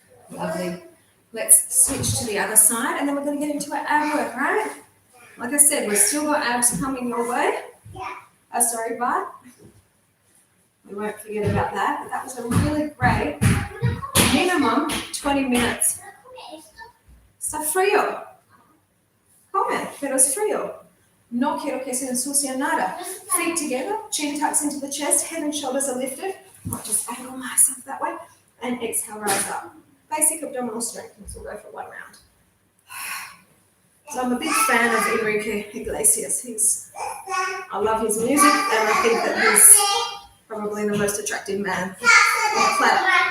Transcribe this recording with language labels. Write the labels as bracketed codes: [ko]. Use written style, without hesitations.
[en] Lovely. Let's switch to the other side, and then we're going to get into our ab work, right? Like I said, we've still got abs coming your way. Sorry, butt. We won't forget about that. But that was a really great minimum 20 minutes. [es] Está frío. Come, pero es frío. No quiero que se ensucie nada. [en] Feet together, chin tucks into the chest, head and shoulders are lifted. I'll just angle myself that way. And exhale, rise up. Basic abdominal strength, so we'll go for 1 round. So I'm a big fan of Enrique Iglesias. I love his music, and I think that he's probably the most attractive man on the planet.